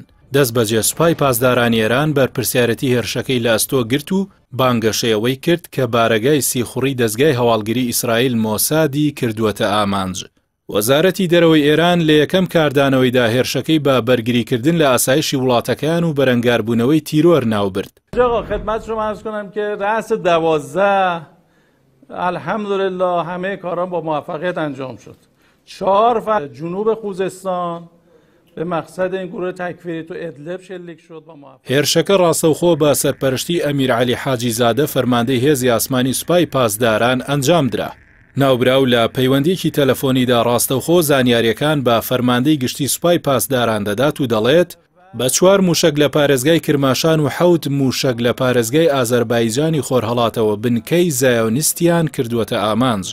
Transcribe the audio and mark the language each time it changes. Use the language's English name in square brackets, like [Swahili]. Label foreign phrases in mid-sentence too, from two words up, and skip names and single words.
[Central Kurdish] دەست بەجێ سوپای پاسدارانی ئێران بەرپرسیارەتی هێرشەکەی لە ئەستۆ گرت و بانگەشەیەوەی کرد کە بارەگای سیخوڕی دەستگای هەواڵگری ئیسرائیل مۆسادی کردووەتە ئامانج. وەزارەتی دەرەوەی ئێران لە یەکەم کاردانەوەیدا هێرشەکەی بە بەرگریکردن لە ئاسایشی وڵاتەکان و بەرەنگاربوونەوەی تیرۆر ناوبرد. [Persian] خدمت شما عرض کنم که رأس 12 الحمدلله همه کاران با موفقیت انجام شد. 4 جنوب خوزستان به مقصد این گروه تکفیری تو ادلب شلیک شد با موفقیت. [Central Kurdish] هێرشەکە ڕاستەوخۆ بە سەرپەرشتی ئەمیر عەلی حاجی زادە فەرماندەی هێزی ئاسمانی سوپای پاسداران ئەنجام درا. ناوبراو لە پەیوەندیەکی تەلەفۆنیدا ڕاستەوخۆ زانیاریەکان بە فەرماندەی گشتی سوپای پاسداران دەدات و دەڵێت بە 4 موشک لە پارێزگای کرماشان و 7 موشک لە پارێزگای ئازەربایجانی خۆرهەڵاتەوە بنکەی زایۆنیستیان کردووەتە ئامانج.